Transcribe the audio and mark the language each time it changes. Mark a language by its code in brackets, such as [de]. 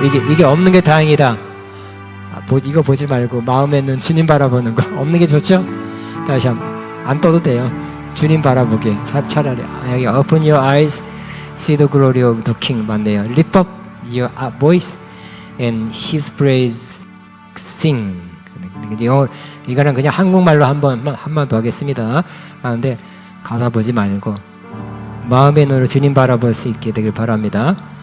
[ko] 이게 없는 게 다행이다. 이거 보지 말고 마음의 눈 주님 바라보는 거 없는 게 좋죠? 다시 한번 안 떠도 돼요. 주님 바라보게 차라리 여기 [en] open your eyes, see the glory of the King [ko] 맞네요. [en] Lift up your voice and His praise sing. [ko] 이거는 그냥 한국말로 한 번 더 하겠습니다. 그런데 가사 보지 말고 마음의 눈으로 주님 바라볼 수 있게 되길 바랍니다.